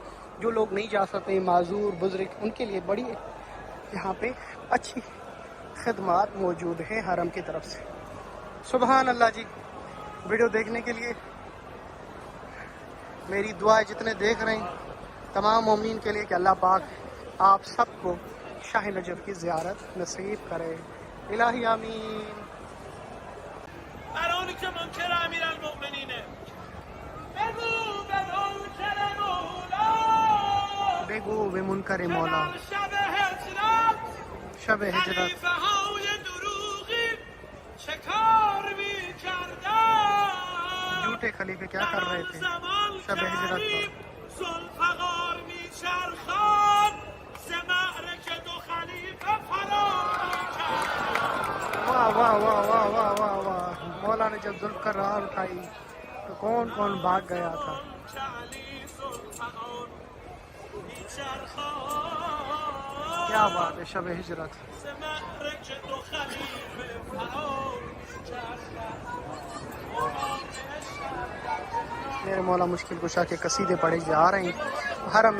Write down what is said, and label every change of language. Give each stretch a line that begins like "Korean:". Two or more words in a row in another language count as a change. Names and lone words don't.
Urdu: جو لوگ نہیں جا سکتے، معذور بزرگ، ان کے لیے بڑی یہاں پہ اچھی خدمات موجود ہیں حرم کی طرف سے. سبحان اللہ جی. ویڈیو دیکھنے کے لیے میری دعا ہے جتنے دیکھ رہے ہیں تمام مومنین کے لیے کہ اللہ پاک آپ سب کو شاہ نجف کی زیارت نصیب کرے. الہی آمین.
Persian: برانی که منکر امیرالمؤمنینه بگو به منکر مولا، بگو به منکر مولا در شب هجرت شب هجرت خلیفه های دروغی چه کار می کردن.
Urdu: جھوٹے خلیفے کیا کر رہے تھے شب ہجرت پر؟
Persian: ذوالفقار می چرخان ز معرکه دو خلیفه فرار می کردن.
Urdu: واہ واہ واہ واہ واہ واہ واہ. مولا نے جب ذوالفقار اٹھائی تو کون کون بھاگ گیا تھا. کیا بات ہے، شب ہجرت. میرے مولا مشکل کشا کے قصیدے پڑھے جا رہے ہیں حرم میں.